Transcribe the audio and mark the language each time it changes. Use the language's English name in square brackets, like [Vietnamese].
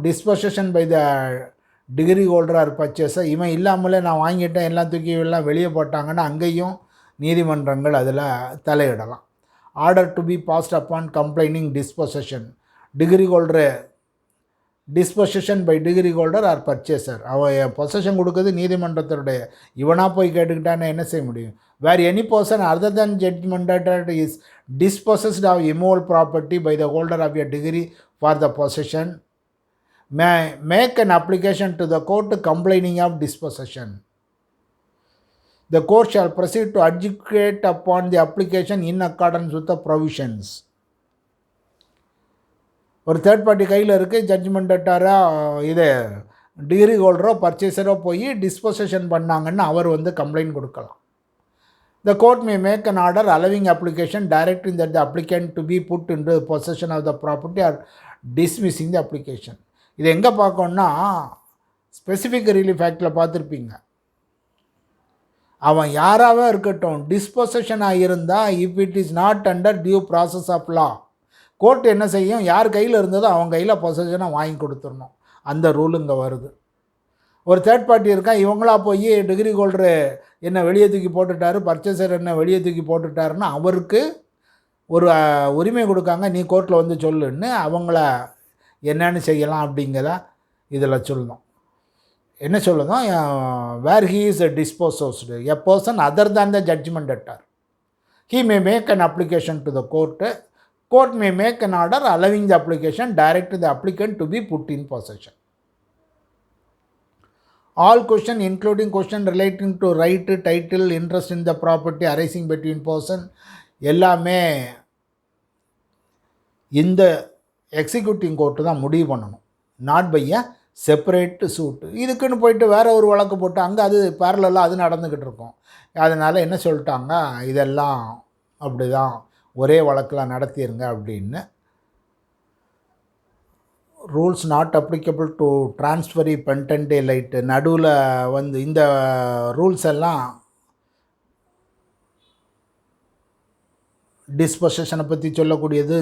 [English] disposition by the degree holder or purchaser, [Tamil] இவன் இல்லாமலே நான் வாங்கிட்டேன் எல்லாம் தூக்கி எல்லாம் வெளியே போட்டாங்கன்னா அங்கேயும் நீதிமன்றங்கள் அதில் தலையிடலாம். [English] order to be passed upon complaining disposition, decree holder disposition by decree holder or purchaser, [Tamil] அவன் பொசஷன் கொடுக்குறது நீதிமன்றத்தினுடைய, இவனாக போய் கேட்டுக்கிட்டானே என்ன செய்ய முடியும், [English] where any person other than judgment debtor is dispossessed of immovable property by the holder of a degree for the possession may make an application to the court complaining of dispossession. The court shall proceed to adjudicate upon the application in accordance with the provisions. [Tamil] ஒரு third party கையில் இருக்குது, judgement டெட்டாராக இது degree ஹோல்டரோ பர்ச்சேஸரோ போய் டிஸ்பொசேஷன் பண்ணாங்கன்னு அவர் வந்து complaint கொடுக்கலாம். [English] The court may make an order allowing application directing that the applicant to be put into possession of the property or dismissing the application. [Tamil] இது எங்கே பார்க்கணுன்னா ஸ்பெசிஃபிக் ரிலீஃப் ஆக்டில் பார்த்துருப்பீங்க. அவன் யாராவே இருக்கட்டும், டிஸ்பொசேஷனாக இருந்தால் [English] if it is not under due process of law, [Tamil] court என்ன செய்யும், யார் கையில் இருந்ததோ அவங்க கையில் பொசஷனாக வாங்கி கொடுத்துடணும். அந்த ரூல் இங்கே வருது. ஒரு தேர்ட் பார்ட்டி இருக்கான், இவங்களா போய் டிகிரி ஹோல்டரு என்ன வெளியே தூக்கி போட்டுட்டாரு, பர்ச்சேசர் என்ன வெளியே தூக்கி போட்டுட்டாருன்னு அவருக்கு ஒரு உரிமை கொடுக்காங்க, நீ கோர்ட்டில் வந்து சொல்லுன்னு அவங்கள என்னென்னு செய்யலாம் அப்படிங்கிறத இதில் சொல்லணும். என்ன சொல்லுதோம், [English] Where he is dispossessed a person other than the judgment debtor, he may make an application to the court. Court may make an order allowing the application direct to the applicant to be put in possession. All question including question relating to right, title, interest in the property arising between person [Tamil] எல்லாமே இந்த executing court தான் முடிவு பண்ணணும், [English] Not by a separate suit. [Tamil] இதுக்குன்னு போயிட்டு வேறு ஒரு வழக்கு போட்டு அங்கே அது பேரலாக அது நடந்துக்கிட்டு இருக்கும். அதனால் என்ன சொல்லிட்டாங்க, இதெல்லாம் அப்படி தான் ஒரே வழக்கில் நடத்திடுங்க அப்படின்னு. [English] rules not applicable to transferee pendente lite [Tamil] நடுவில் வந்து இந்த ரூல்ஸ் எல்லாம் டிஸ்பொசேஷனை பற்றி சொல்லக்கூடியது.